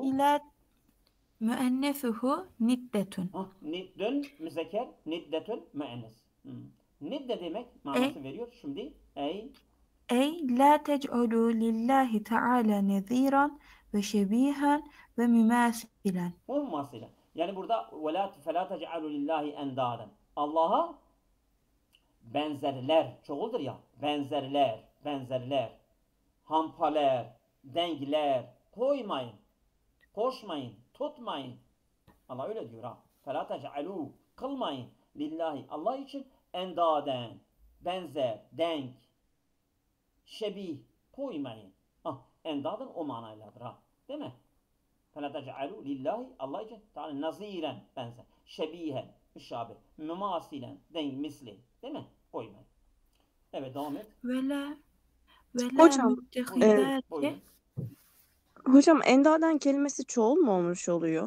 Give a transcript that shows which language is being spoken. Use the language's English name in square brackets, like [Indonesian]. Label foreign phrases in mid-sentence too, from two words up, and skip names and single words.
[Arabic] إلى مؤنثه نِدَّةٌ. [Turkish] Niddün müzekker, niddetün müennes. Nidde demek manası veriyor. Şimdi [Arabic] أي لا تجعلوا لله تعالى نظيرا وشبيها ومماثلا. [Turkish] bu mumasile. Yani burada [Arabic] وَلَا فَلَا تَجْعَلُوا لِلّٰهِ اَنْدَادًا [Turkish] Allah'a benzerler, çoğuldur ya, benzerler, hampaler, dengler koymayın, koşmayın, tutmayın. Allah öyle diyor ha. [Arabic] فَلَا تَجْعَلُوا [Turkish] kılmayın lillahi Allah için endaden, benzer, denk, şebih koymayın. Endadın o manayladır ha. Değil mi? [Arabic] فلا تجعلوا لله [Turkish] Allah için [Arabic] تعالى نظيرا [Turkish] benzer, şebihen, müşabih, mümasilen, denk, misli. Değil mi? Koymayın. Evet devam et. [Arabic] ولا [Turkish] Hocam, [Arabic] müttehidâti. [Turkish] Hocam endaden kelimesi çoğul mu olmuş oluyor?